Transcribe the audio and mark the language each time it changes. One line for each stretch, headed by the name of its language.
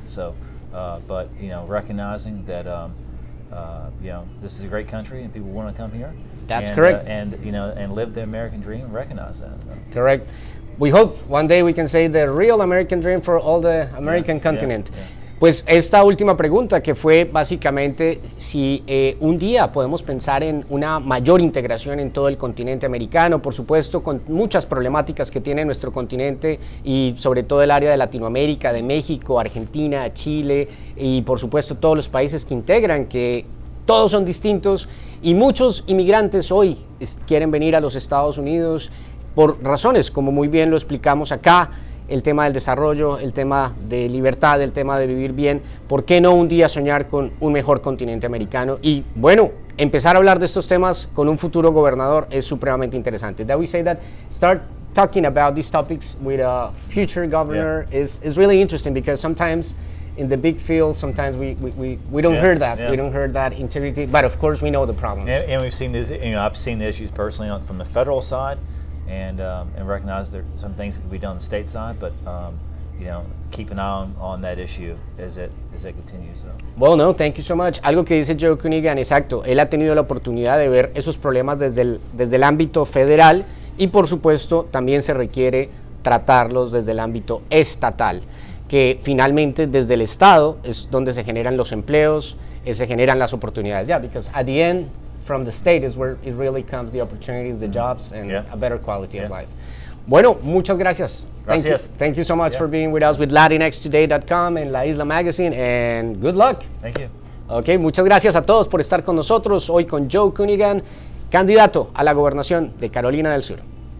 English: So but recognizing that this is a great country and people want to come here. That's correct. And live the American dream and recognize that. Correct. We hope one day we can say the real American dream for all the American continent.
Spanish: Pues esta última pregunta, que fue básicamente si un día podemos pensar en una mayor integración en todo el continente americano, por supuesto con muchas problemáticas que tiene nuestro continente y sobre todo el área de Latinoamérica, de México, Argentina, Chile y por supuesto todos los países que integran, que todos son distintos y muchos inmigrantes hoy quieren venir a los Estados Unidos por razones, como muy bien lo explicamos acá, el tema del desarrollo, el tema de libertad, el tema de vivir bien. ¿Por qué no un día soñar con un mejor continente americano? Y bueno, empezar a hablar de estos temas con un futuro gobernador es supremamente interesante.
English: That we say that start talking about these topics with a future governor is really interesting, because sometimes in the big field, sometimes we don't hear that. We don't hear that integrity, but of course we know the problems. And we've seen this, I've seen the issues personally from the federal side, and recognize there's some things that can be done on the state side, but keep an eye on that issue as it continues. So. Well, no, thank you so much.
Spanish: Algo que dice Joe Cunningham, exacto, él ha tenido la oportunidad de ver esos problemas desde el ámbito federal, y por supuesto también se requiere tratarlos desde el ámbito estatal, que finalmente desde el Estado es donde se generan los empleos, se generan las oportunidades.
English: Because at the end, from the state is where it really comes the opportunities, the jobs, and a better quality of life.
Spanish: Bueno, muchas gracias. Gracias.
English: Thank you so much for being with us with LatinxToday.com and La Isla Magazine, and good luck. Thank you.
Spanish: Ok, muchas gracias a todos por estar con nosotros hoy con Joe Cunningham, candidato a la gobernación de Carolina del Sur.